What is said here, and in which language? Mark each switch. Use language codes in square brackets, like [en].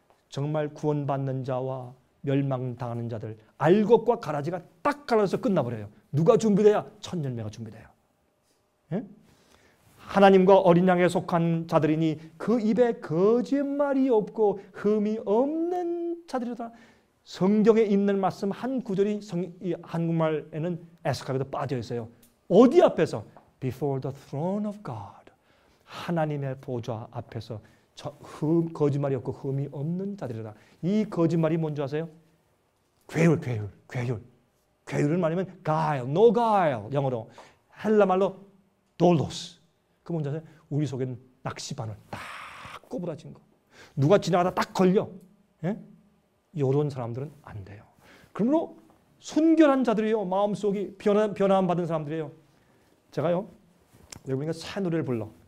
[ko] 정말 구원받는 자와 멸망당하는 자들, 알곡과 가라지가 딱 갈라져서 끝나버려요. 누가 준비돼야? 첫 열매가 준비돼요. 예? 하나님과 어린 양에 속한 자들이니 그 입에 거짓말이 없고 흠이 없는 자들이다. 성경에 있는 말씀 한 구절이 이 한국말에는 애석하게도 빠져 있어요. 어디 앞에서? [en] Before the throne of God. [ko] 하나님의 보좌 앞에서 거짓말이 없고 흠이 없는 자들이다. 이 거짓말이 뭔지 아세요? 괴율. 괴율을 말하면 [en] guile, no guile. [ko] 영어로. 헬라말로 돌로스. 그 뭔지 아세요? 우리 속에는 낚시바늘 딱 꼬부라진 거. 누가 지나가다 딱 걸려. 예? 이런 사람들은 안 돼요. 그러므로 순결한 자들이에요. 마음속이 변화함 받은 사람들이에요. 제가요, 여기 보니까 새 노래를 불러.